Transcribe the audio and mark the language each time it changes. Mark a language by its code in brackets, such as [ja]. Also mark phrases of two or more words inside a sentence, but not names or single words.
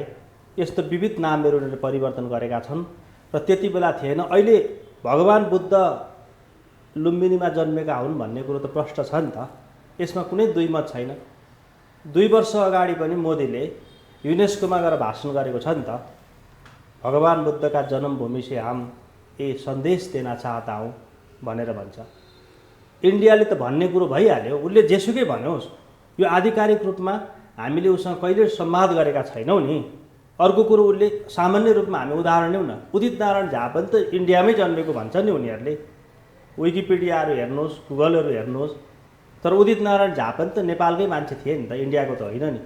[ne] यस्तो विविध नामहरू उनीहरूले परिवर्तन गरेका छन् र त्यति बेला थिएन। अहिले भगवान् बुद्ध लुम्बिनीमा जन्मेका हुन् भन्ने कुरो त प्रष्ट छ नि त, यसमा कुनै दुई मत छैन। 2 वर्ष अगाडि पनि मोदीले युनेस्कोमा गएर भाषण गरेको छ नि त, भगवान् बुद्धका [hi] जन्मभूमि से हम ये सन्देश देना चाहता हूँ [ne] भनेर भन्छ। इन्डियाले त भन्ने कुरो भइहाल्यो, उसले जेसुकै भन्योस्, यो आधिकारिक रूपमा हामीले उसँग कहिले संवाद गरेका छैनौँ नि। अर्को कुरो उसले सामान्य रूपमा हामी उदाहरण लिउँ न, उदित नारायण झा पनि त इन्डियामै जन्मेको भन्छ नि उनीहरूले। विकिपिडियाहरू हेर्नुहोस्, गुगलहरू हेर्नुहोस्, तर उदित नारायण झा पनि त नेपालकै मान्छे थिए नि त, इन्डियाको त होइन नि।